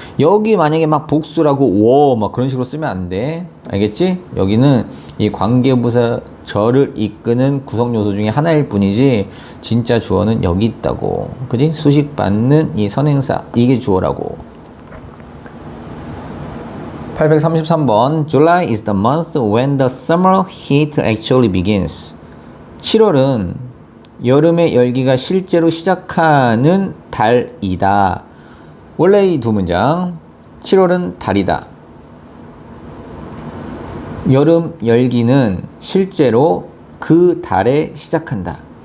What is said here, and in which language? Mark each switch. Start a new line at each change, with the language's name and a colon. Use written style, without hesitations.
Korean: 여기 만약에 막 복수라고 were 막 그런 식으로 쓰면 안 돼. 알겠지? 여기는 이 관계부사 절을 이끄는 구성 요소 중에 하나일 뿐이지 진짜 주어는 여기 있다고. 그지? 수식받는 이 선행사 이게 주어라고. 833번
English: July is the month when the summer heat actually begins.
Korean: 7월은 여름의 열기가 실제로 시작하는 달이다. 원래 이 두 문장 7월은 달이다. 여름 열기는 실제로 그 달에 시작한다.